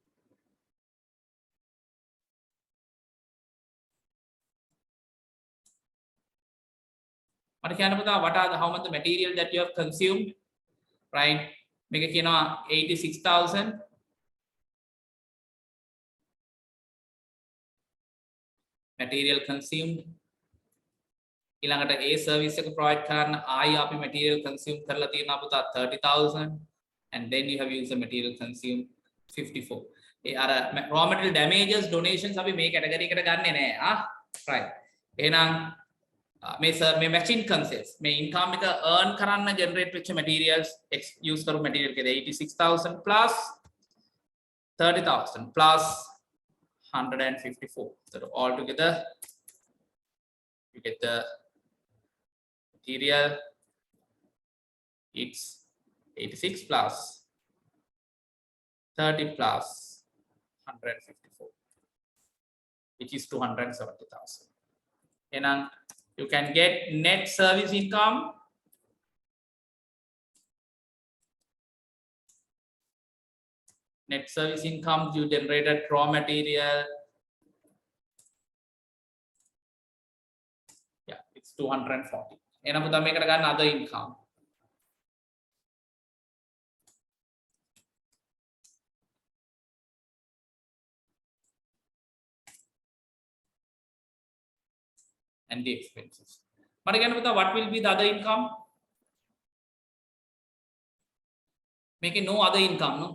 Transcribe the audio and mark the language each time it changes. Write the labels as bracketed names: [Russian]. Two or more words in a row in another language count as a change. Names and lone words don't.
[English] What are the how much the material that you have consumed, right? Make it 86,000. Material consumed. [Sinhala] ඊළඟට [English] A service [Sinhala] එක provide කරන්න ආයි අපි [English] material consumed [Sinhala] කරලා තියෙනවා පුතා 30,000, [English] and then you have used the material consumed 54. [Sinhala] ඒ අර [English] raw material damages donations [Sinhala] අපි මේ category එකට ගන්නෙ නෑ right. එහෙනම් මේ [English] matching concepts [Sinhala] මේ income එක earn කරන්න generate වෙච්ච [English] materials use [Sinhala] කරු material එකේ 86,000 plus 30,000 plus 154. [English] So all together you get the material, it's 86 plus 30 plus 154, which is 270,000. And you can get net service income you generated raw material. Yeah, it's It's 240. [Sinhala] එහෙනම් පුතා මේකට ගන්න [English] other income. And the expenses. But again, what will be the other income? Making no other income, no?